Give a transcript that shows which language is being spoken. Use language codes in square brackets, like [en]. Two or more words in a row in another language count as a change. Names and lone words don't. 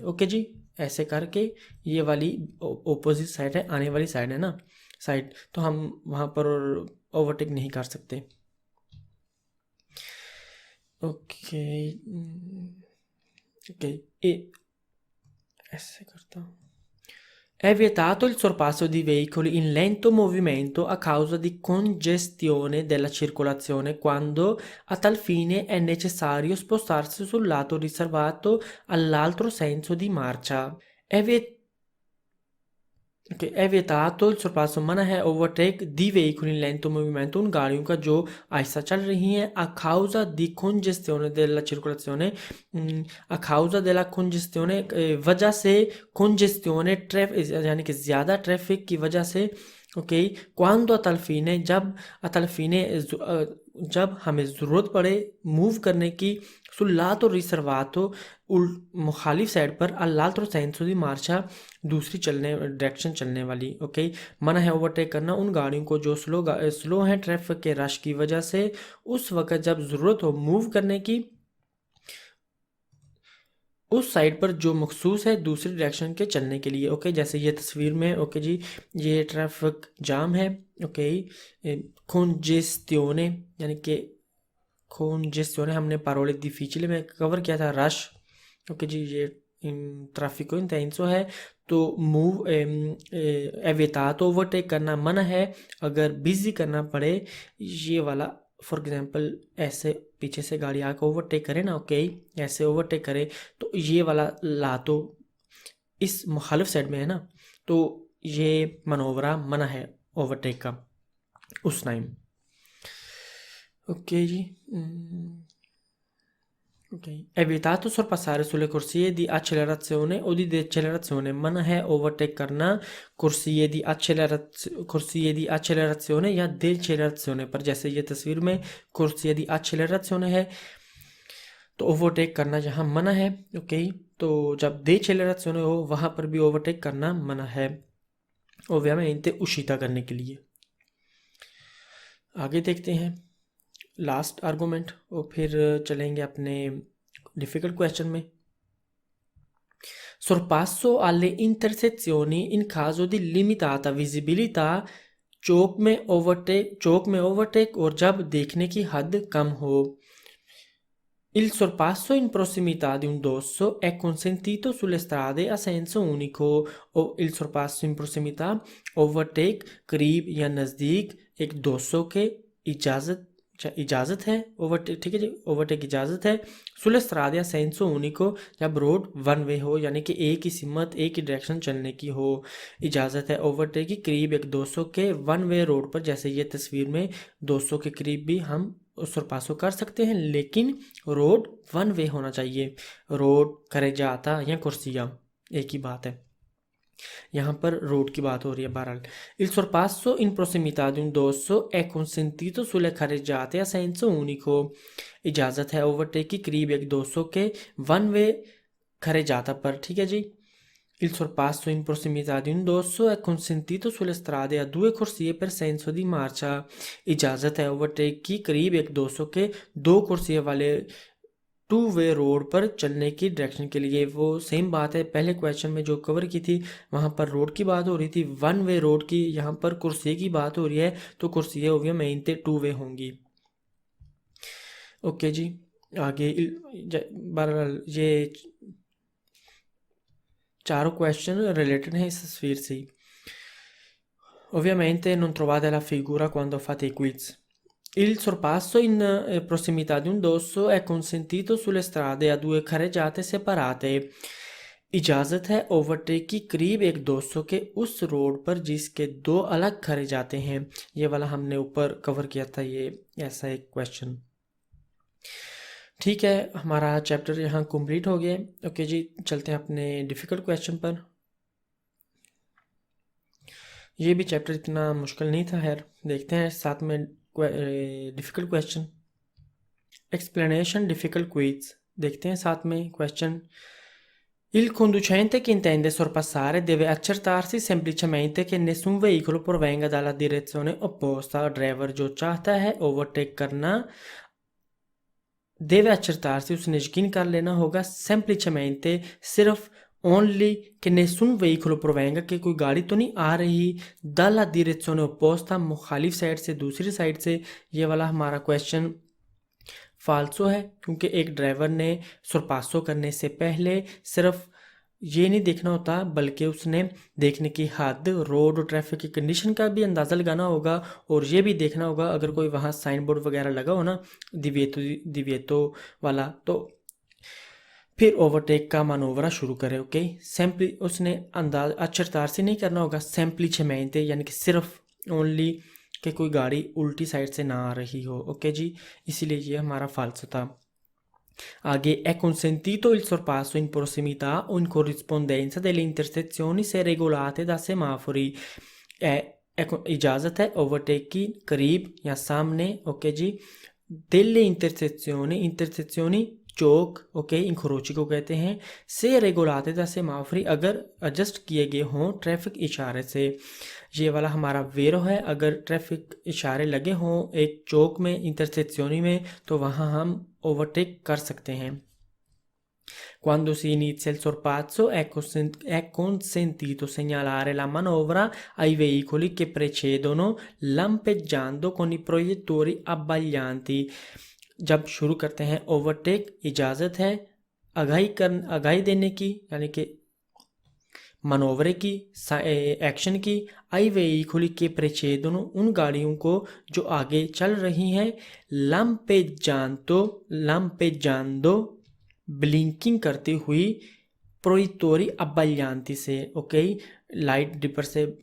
[hi] ओके जी, ऐसे करके ये वाली [en] opposite side [hi] है, आने वाली साइड है ना साइड, तो हम वहाँ पर ओवरटेक नहीं कर सकते। ओके, ओके, ऐसे करता हूँ। [it] È vietato il sorpasso di veicoli in lento movimento a causa di congestione della circolazione quando a tal fine è necessario spostarsi sul lato riservato all'altro senso di marcia। è vietato il sorpasso, [hi] मना है ओवरटेक दी [it] veicoli in lento movimento [hi] उन गाड़ियों का जो आहिस्ता चल रही हैं [it] a causa di congestione della circolazione, a causa della congestione [hi] वजह से, congestione ट्रैफिक यानी कि ज़्यादा ट्रैफिक की वजह से। ओके, [it] quando a tal fine [hi] जब हमें ज़रूरत पड़े मूव करने की [it] sul lato riservato [hi] मुखालिफ साइड पर [it] all'altro senso di marcia [hi] दूसरी डायरेक्शन चलने वाली। ओके, मना है ओवरटेक करना उन गाड़ियों को जो स्लो हैं ट्रैफिक के रश की वजह से उस वक़्त जब ज़रूरत हो मूव करने की उस साइड पर जो मखसूस है दूसरी डायरेक्शन के चलने के लिए। ओके, जैसे ये तस्वीर में। ओके जी, ये [en] traffic jam [hi] है। ओके, congestionे यानी कि congestionे हमने [it] parole difficile [hi] में कवर किया था, रश। ओके जी, ये [it] traffico intenso [hi] है तो [it] è vietato [hi] ओवरटेक करना मना है। अगर बिजी करना पड़े ये वाला, [en] for example [hi] ऐसे पीछे से गाड़ी आकर ओवरटेक करे ना, ओके, ऐसे ओवरटेक करे तो ये वाला ला तो इस मुखालिफ साइड में है ना, तो ये मनोवरा मना है ओवरटेक का उस टाइम। ओके जी, ok. [it] È vietato sorpassare sulle corsie di accelerazione o di decelerazione, [hi] मना है ओवरटेक करना [it] corsie di accelerazione या decelerazione पर। [hi] जैसे ये तस्वीर में [it] corsie di accelerazione [hi] है तो ओवरटेक करना यहाँ मना है, ओके। तो जब decelerazione हो वहाँ पर भी ओवरटेक करना मना है, ovviamente uscita करने के लिए। आगे देखते हैं [en] last argument [hi] और फिर चलेंगे अपने [en] difficult question [hi] में। [it] sorpasso alle intersezioni in caso di limitata visibilità, [hi] चौक में ओवरटेक और जब देखने की हद कम हो। [it] Il sorpasso in prossimità di un dosso è consentito sulle strade a senso unico। o il sorpasso in prossimità, [hi] ओवरटेक करीब या नज़दीक एक दोसों के इजाज़त है, ओवरटेक, ठीक है जी, ओवरटेक इजाज़त है। [it] sulle strade a senso unico, [hi] जब रोड [en] one way [hi] हो यानी कि एक ही सिमत एक ही डायरेक्शन चलने की हो, इजाज़त है ओवरटेक की करीब एक 200 के [en] one way road [hi] पर। जैसे ये तस्वीर में 200 के करीब भी हम सरपासो कर सकते हैं, लेकिन [en] road one way [hi] होना चाहिए। रोड करेजाता या कुर्सिया एक ही बात है, यहाँ पर रोड की बात हो रही है। [it] बहरहाल il sorpasso in prossimità di un dosso è consentito sulle carreggiate a senso unico, [hi] इजाज़त है ओवरटेक की करीब एक 200 के [en] one way [hi] carreggiata पर, ठीक है जी। [it] Il sorpasso in prossimità di un dosso è consentito sulle strade a 2 corsie per senso di marcia, [hi] इजाज़त है ओवरटेक की करीब एक 200 के 2 कुर्सियों वाले [en] 2 way road [hi] पर चलने की डायरेक्शन के लिए। वो सेम बात है पहले क्वेश्चन में जो कवर की थी, वहाँ पर रोड की बात हो रही थी, [en] one way road [hi] की, यहाँ पर कुर्सी की बात हो रही है, तो कुर्सियाँ ओवियमेंटे [en] 2 way [hi] होंगी। ओके जी, आगे बहरहाल ये चारों क्वेश्चन रिलेटेड हैं इस तस्वीर से। [it] Ovviamente non trovate la figura quando fate i quiz. Il sorpasso in prossimità di un dosso è consentito sulle strade a 2 carreggiate separate, [hi] इजाज़त है ओवरटेक की करीब एक 200 के उस रोड पर जिसके 2 अलग खरे जाते हैं। ये वाला हमने ऊपर कवर किया था, ये ऐसा एक क्वेश्चन। ठीक है, हमारा चैप्टर यहाँ कंप्लीट हो गया। ओके जी, चलते हैं अपने [en] difficult question [hi] पर। ये भी चैप्टर इतना मुश्किल नहीं था, खैर देखते हैं साथ में [en] difficult question. explanation difficult quiz [hi] देखते हैं साथ में क्वेश्चन। [it] Il conducente che intende sorpassare deve accertarsi semplicemente che nessun veicolo provenga dalla direzione opposta। [hi] ड्राइवर जो चाहता है ओवरटेक करना, [it] deve accertarsi, [hi] उसने यकीन कर लेना होगा, semplicemente सिर्फ, ओनली, कि [it] nessun veicolo provenga, [hi] कि कोई गाड़ी तो नहीं आ रही, [it] dalla direzione opposta, [hi] मुखालिफ साइड से, दूसरी साइड से। ये वाला हमारा क्वेश्चन फाल्सो है, क्योंकि एक ड्राइवर ने सरपासो करने से पहले सिर्फ ये नहीं देखना होता, बल्कि उसने देखने की हद, रोड और ट्रैफिक की कंडीशन का भी अंदाज़ा लगाना होगा, और ये भी देखना होगा अगर कोई वहाँ [en] sign board [hi] वगैरह लगा हो ना, दिव्येतो वाला, तो फिर ओवरटेक का मानोवरा शुरू करे। ओके, सिंपली उसने अंदाज अच्छरतार से नहीं करना होगा, semplicemente यानी कि सिर्फ, ओनली, कि कोई गाड़ी उल्टी साइड से ना आ रही हो। ओके जी, इसीलिए ये हमारा फाल्सो था। आगे, [it] è consentito il sorpasso in prossimità o in corrispondenza delle intersezioni se regolate da semafori। [hi] इजाज़त है ओवरटेक की करीब या सामने, ओके जी, [it] delle intersezioni [hi] चौक, ओके, इंक्रोची को कहते हैं, [it] se regolate da semafori, [hi] अगर एडजस्ट किए गए हों ट्रैफिक इशारे से। ये वाला हमारा वेरो है, अगर ट्रैफिक इशारे लगे हों एक चौक में, इंटरसेक्शनी में, तो वहाँ हम ओवरटेक कर सकते हैं। [it] Quando si inizia il sorpasso è consentito segnalare la manovra ai veicoli che precedono lampeggiando con i proiettori abbaglianti। [hi] जब शुरू करते हैं ओवरटेक, इजाज़त है आगाही देने की यानी कि मनोवरे की, एक्शन की, [it] ai veicoli [hi] के precedono उन गाड़ियों को जो आगे चल रही हैं, lampeggiando ब्लिंकिंग करती हुई, [it] proiettori abbaglianti [hi] से, ओके, [en] light dipper [hi] से।